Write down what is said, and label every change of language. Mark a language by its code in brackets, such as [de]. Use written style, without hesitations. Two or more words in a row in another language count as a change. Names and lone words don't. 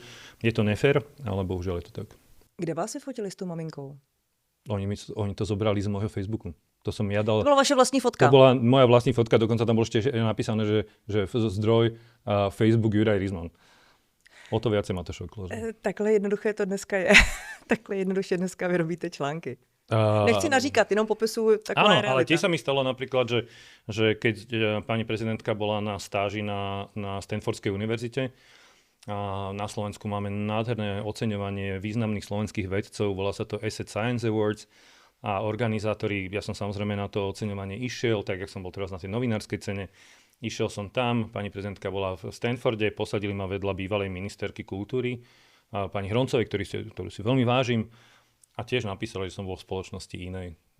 [sk] Je to nefér, ale bohužiaľ je to tak. Kde vás si fotili s tou maminkou? Oni to zobrali z môjho Facebooku. To som ja dal. To bola vaša vlastní fotka? To bola moja vlastní fotka, dokonca tam bolo ešte napísané, že zdroj Facebook Juraj Rizman. O to viacej ma to šoklo. [cs] Takhle jednoduché to dneska je. Takhle jednoduše dneska vyrobíte články. Nechci naříkat, jenom popisujú taková realita. [sk] Áno, ale tiež sa mi stalo napríklad, že keď pani prezidentka bola na stáži na Stanfordskej univerzite, a na Slovensku máme nádherné oceňovanie významných slovenských vedcov, volá sa to Asset Science Awards a organizátori, ja som samozrejme na to oceňovanie išiel, tak jak som bol teraz na tej novinárskej cene, išiel som tam, pani prezidentka bola v Stanforde, posadili ma vedľa bývalej ministerky kultúry, pani Hroncovej, ktorú si veľmi vážim, a tiež napísali, že som bol v spoločnosti inej.